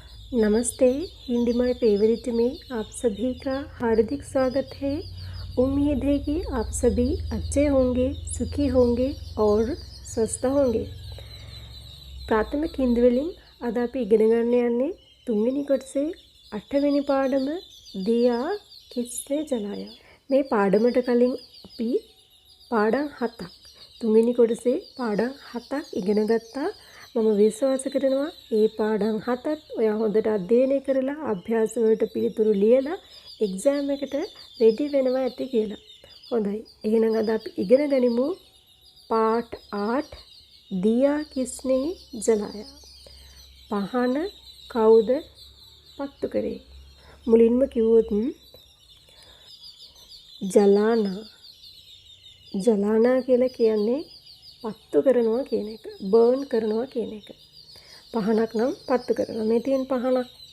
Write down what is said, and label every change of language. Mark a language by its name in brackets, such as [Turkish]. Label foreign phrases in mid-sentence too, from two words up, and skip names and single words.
[Hindi] नमस्ते, हिंदी [English] my favorite [Hindi] में आप सभी का हार्दिक स्वागत है। उम्मीद है कि आप सभी अच्छे होंगे, सुखी होंगे और स्वस्थ होंगे. [Sinhala] प्राथमिक हिंदुවලින් අද අපි ඉගෙන ගන්න යන්නේ තුන්වෙනි කොටසේ 8වෙනි පාඩම [Hindi] दिया किसने जलाया. [Sinhala] මේ පාඩමට කලින් අපි පාඩම් 7ක් තුන්වෙනි කොටසේ පාඩම් 7ක් ඉගෙන ගත්තා. මම විශ්වාස කරනවා මේ පාඩම් 7ත් ඔයා හොඳට අධ්‍යයනය කරලා අභ්‍යාස වලට පිළිතුරු ලියලා එක්සෑම් එකට රෙඩි වෙනවා ඇති කියලා. හොඳයි. එහෙනම් අද අපි ඉගෙන ගනිමු පාර්ට් 8 [Hindi] दिया किसने जलाया. [Sinhala] පහන කවුද පත්තු කරේ? මුලින්ම කිව්වොත් ජලානා කියලා කියන්නේ පත්තු කරනවා කියන එක, බර්න් කරනවා කියන එක. පහනක් නම් පත්තු කරනවා. මේ තියෙන පහනක්.